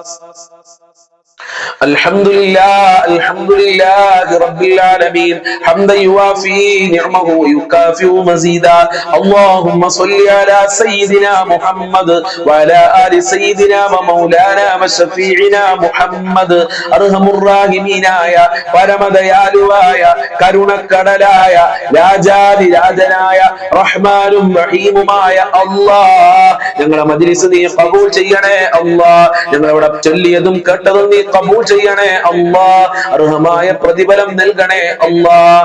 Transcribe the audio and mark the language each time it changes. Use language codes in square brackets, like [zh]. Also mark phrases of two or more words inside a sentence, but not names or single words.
[ar] الحمد لله رب العالمين حمدا يوافي نعمه ويكافئ مزيدا. اللهم صل على سيدنا محمد وعلى آل سيدنا ومولانا وشفيعنا محمد. أرحم الراحمين آية [ml] പരമദയാലുവായ കരുണക്കടലായ രാജാതി രാജനായ റഹ്മാനും റഹീമുമായ അല്ലാഹ്, ഞങ്ങളെ മജ്‌ലിസ് നീ ഖബൂൽ ചെയ്യണേ അല്ലാഹ്. ഞങ്ങളവിടെ ചൊല്ലിയതും കേട്ടതും നീ ഖബൂൽ ചെയ്യണേ അല്ലാഹ്. അർഹമായ പ്രതിഫലം നൽകണേ അല്ലാഹ്.